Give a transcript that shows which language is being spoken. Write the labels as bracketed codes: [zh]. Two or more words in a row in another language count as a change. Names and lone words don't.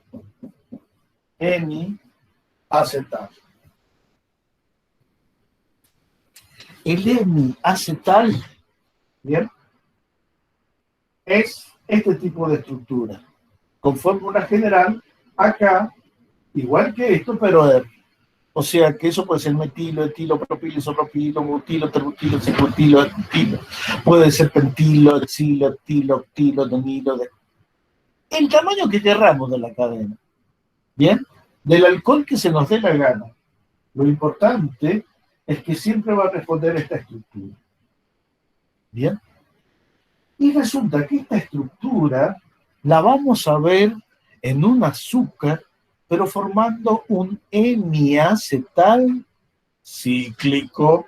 [es] Hemiacetal. El hemiacetal, ¿bien? Es este tipo de estructura, con fórmula general, acá, igual que esto, pero O sea que eso puede ser metilo, etilo, propilo, isopropilo, butilo, terbutilo, ciclotilo, etilo. Puede ser pentilo, exilo, etilo, octilo, nonilo. El tamaño que querramos de la cadena. ¿Bien? Del alcohol que se nos dé la gana. Lo importante es que siempre va a responder esta estructura. ¿Bien? Y resulta que esta estructura la vamos a ver en un azúcar, pero formando un hemiacetal cíclico.